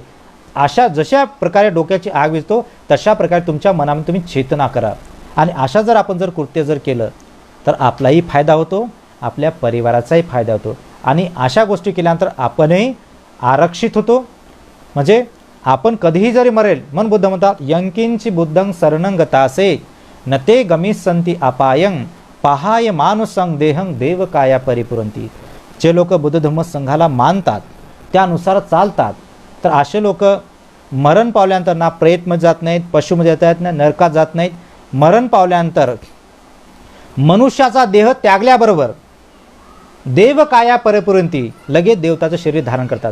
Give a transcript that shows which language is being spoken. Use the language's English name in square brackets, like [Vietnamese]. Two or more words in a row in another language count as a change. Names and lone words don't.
[Marathi] अशा जशा प्रकारे डोक्याची आग विझतो तशा प्रकारे तुमच्या मनामध्ये तुम्ही चेतना करा. आणि अशा जर आपण जर कृत्य जर केलं तर आपलाही फायदा होतो, आपल्या परिवाराचाही फायदा होतो. आणि अशा गोष्टी केल्यानंतर आपणही आरक्षित होतो. म्हणजे आपण कधीही जरी मरेल म्हणून बुद्ध म्हणतात [Pali] यंकिंची बुद्धं शरणं गतासे न ते गमिसंती अपायं पहाय मानुसं देहं देवकाया परिपुरंती. [Marathi] जे लोक बुद्ध धम्म संघाला मानतात त्यानुसार चालतात तर असे लोक मरण पावल्यानंतर ना प्रेतमध्ये जात नाहीत, पशुमध्ये जात नाहीत, ना नरकात जात नाहीत. मरण पावल्यानंतर मनुष्याचा देह त्यागल्याबरोबर [Pali] देवकाया परिपुरंती [Marathi] लगेच देवताचं शरीर धारण करतात.